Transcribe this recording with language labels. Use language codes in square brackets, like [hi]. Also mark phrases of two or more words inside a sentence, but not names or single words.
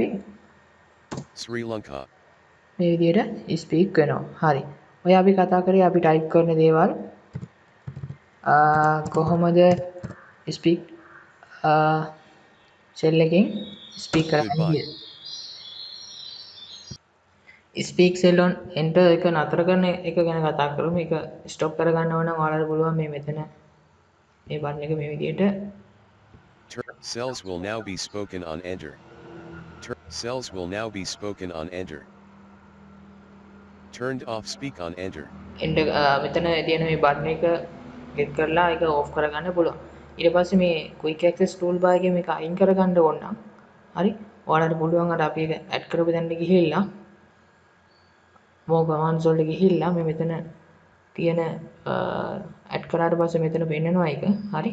[si] Sri Lanka මේ විදිහට speak වෙනවා. හරි. ඔය අපි කතා කරේ අපි type කරන දේවල් කොහොමද [en] speak cell [si] එකෙන් speak කරන්නේ [en] speak cell on enter [si] එක නතර කරන එක ගැන කතා කරමු. මේක stop කරගන්න ඕන නම් ඔයාලට පුළුවන් මේ මෙතන මේ බටන් එක මේ විදිහට [en] Cells will now be spoken on enter. Cells will now be spoken on enter. Turned off speak on enter. [si] enter මෙතන තියෙන මේ බටන් එක ක්ලික් කරලා ඒක ඕෆ් කරගන්න පුළුවන්. ඊට පස්සේ මේ [en] quick access toolbar [si] එකේ මේක අයින් කරගන්න ඕන නම් හරි ඔයාලට පුළුවන් අර අපි ඒක ඇඩ් කරපු තැනට ගිහිල්ලා [en] more commands [si] වලට ගිහිල්ලා මේ මෙතන තියෙන ඇඩ් කරාට පස්සේ මෙතන පෙන්නනවා ඒක. හරි.